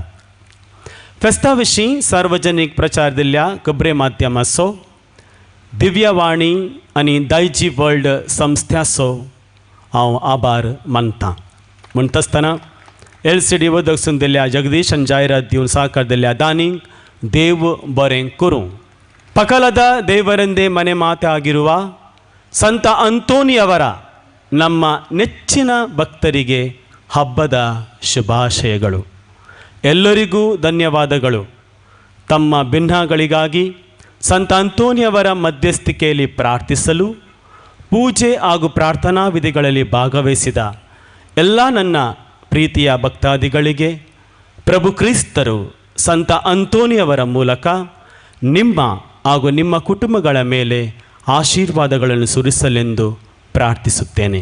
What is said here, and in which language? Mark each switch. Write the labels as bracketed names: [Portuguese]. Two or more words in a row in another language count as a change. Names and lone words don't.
[Konkani] फेस्ता विशीं सार्वजनीक प्रचार दिल्ल्या खबरे माध्यमाचो, दिव्यवाणी आनी दायजी वर्ल्ड संस्थाचो हांव आभार मानतां. म्हणटा आसतना LCD वदकसून दिल्ल्या जगदीश आनी जायरात दिवन सहकार दिल्ल्या दानीक देव बरें करूं. [Kannada] ಪಕಲದ ದೇವರೆಂದೇ ಮನೆ ಮಾತಾಗಿರುವ ಸಂತ ಅಂತೋನಿಯವರ ನಮ್ಮ ನೆಚ್ಚಿನ ಭಕ್ತರಿಗೆ ಹಬ್ಬದ ಶುಭಾಶಯಗಳು. ಎಲ್ಲರಿಗೂ ಧನ್ಯವಾದಗಳು. ತಮ್ಮ ಭಿನ್ನಗಳಿಗಾಗಿ ಸಂತ ಅಂತೋನಿಯವರ ಮಧ್ಯಸ್ಥಿಕೆಯಲ್ಲಿ ಪ್ರಾರ್ಥಿಸಲು ಪೂಜೆ ಹಾಗೂ ಪ್ರಾರ್ಥನಾ ವಿಧಿಗಳಲ್ಲಿ ಭಾಗವಹಿಸಿದ ಎಲ್ಲ ನನ್ನ ಪ್ರೀತಿಯ ಭಕ್ತಾದಿಗಳಿಗೆ ಪ್ರಭು ಕ್ರಿಸ್ತರು ಸಂತ ಅಂತೋನಿಯವರ ಮೂಲಕ ನಿಮ್ಮ ಹಾಗೂ ನಿಮ್ಮ ಕುಟುಂಬಗಳ ಮೇಲೆ ಆಶೀರ್ವಾದಗಳನ್ನು ಸುರಿಸಲೆಂದು ಪ್ರಾರ್ಥಿಸುತ್ತೇನೆ.